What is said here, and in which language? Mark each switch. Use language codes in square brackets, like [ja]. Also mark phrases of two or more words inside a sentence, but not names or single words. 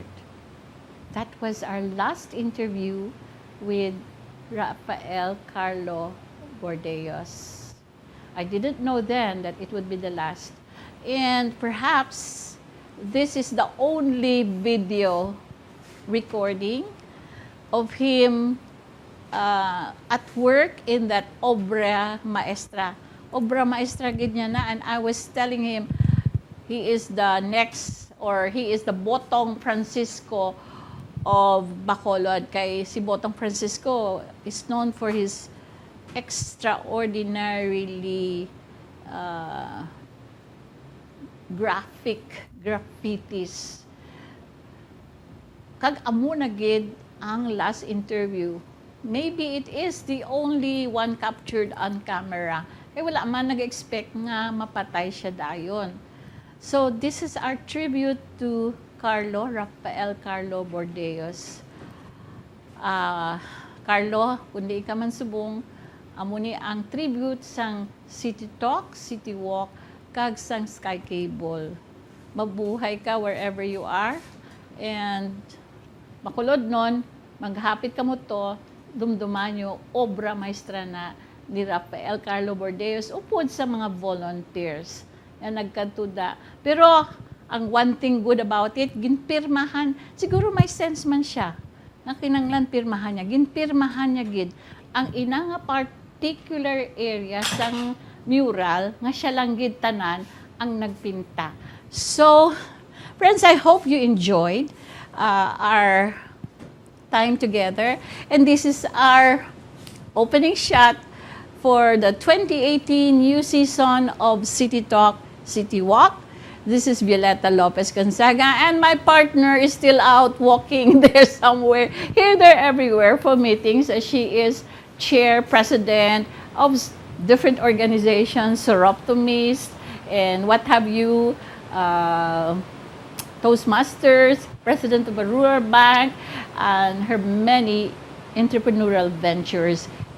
[en] That was our last interview with Rafael Carlo Burdeos. I didn't know then that it would be the last. And perhaps this is the only video recording of him at work in that [es] obra maestra. Obra maestra [hil] gid niya na, [en] and I was telling him he is the next, or he is the Botong Francisco of Bacolod. [hil] Kay si [en] Botong Francisco is known for his extraordinarily graphic graffitis. [hil] Kag amo na gid ang [en] last interview. Maybe it is the only one captured on camera. [hil] Kaya wala man nag-expect nga mapatay siya dayon. [en] So this is our tribute to Rafael Carlo Burdeos. [hil] Carlo, kundi ka man subong, amo ni ang tribute sang City Talk, City Walk, kag sang Sky Cable. Mabuhay ka [en] wherever you are, and [hil] makulod nun, maghapit ka mo to, dumduman nyo, [es] obra maestra [hil] na ni Rafael Carlo Burdeos upod sa mga volunteers na nagkatuda. Pero ang [en] one thing good about it, [hil] ginpirmahan, siguro may sense man siya, na kinanglan pirmahan niya, ginpirmahan niya gid ang ina nga particular area sang mural nga siya lang gid tanan ang nagpinta. [en] So, friends, I hope you enjoyed our time together, and this is our opening shot for the 2018 new season of City Talk, City Walk. This is Violeta Lopez Gonzaga, and my partner is still out walking there somewhere, here, there, everywhere for meetings, as she is chair, president of different organizations, Soroptimist, and what have you, Toastmasters, president of a rural bank, and her many entrepreneurial ventures.